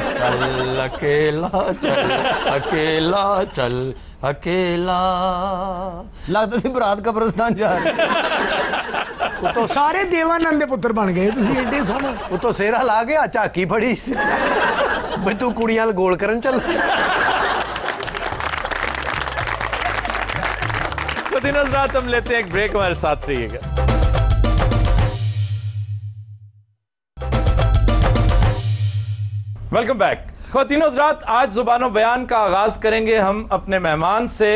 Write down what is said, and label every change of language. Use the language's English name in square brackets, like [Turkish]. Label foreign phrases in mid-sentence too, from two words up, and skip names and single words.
[Hindi] चल अकेला चल अकेला चल अकेला [Punjabi] ਲੱਗਦਾ ਸੀ ਬਰਾਤ ਕਬਰਸਤਾਨ ਜਾ ਉਤੋਂ ਸਾਰੇ ਦੇਵਾਨੰਦ ਦੇ ਪੁੱਤਰ ਬਣ ਗਏ ਤੁਸੀਂ ਐਡੇ ਸੋਹਣੇ ਉਤੋਂ ਸੇਰਾ ਲਾ ਕੇ ਆ ਝਾਕੀ ਫੜੀ ਬਈ ਤੂੰ ਕੁੜੀਆਂ ਨਾਲ ਗੋਲ ਕਰਨ ਚੱਲ [Hindi] तो दिन रात हम लेते हैं एक ब्रेक, हमारे साथ रहिएगा। [English] Welcome back. [Hindi] ख़वातीनो हज़रात, आज ज़ुबानो बयान का आगाज करेंगे हम अपने मेहमान से।